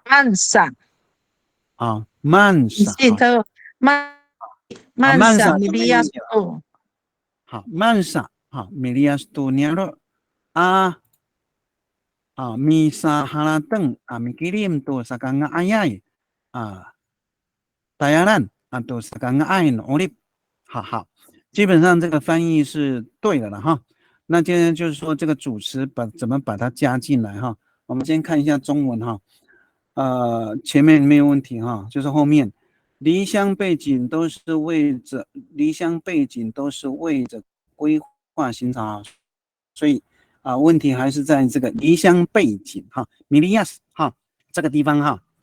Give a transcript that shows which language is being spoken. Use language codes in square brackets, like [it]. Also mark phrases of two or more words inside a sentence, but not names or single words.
[zh] 曼萨，曼你萨记得曼萨米利亚多。 [ami] 好，曼萨米利亚多 nialo misa halateng mikirim tu sakanga ayay tayaran tu sakanga ayin olip， [zh] 好，基本上这个翻译是对的了哈。那今天就是说这个主词怎么把它加进来哈。我们先看一下中文哈。前面没有问题哈，就是后面离乡背景都是为着规划行程，所以问题还是在这个离乡背景哈 ，Milias 哈这个地方哈。